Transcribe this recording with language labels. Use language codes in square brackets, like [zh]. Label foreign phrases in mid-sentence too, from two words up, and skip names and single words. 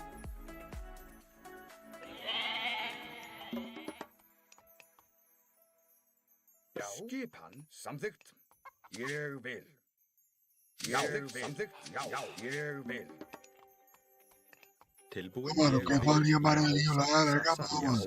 [is] Já. Skipan. Samþykkt. Ég vil. Ég vil. Samþykkt. Já. Ég vil. Tilbúin. [pt] Mano, o cavalinho amarelinho lá, larga a [is] Já. [pt] mão, mano.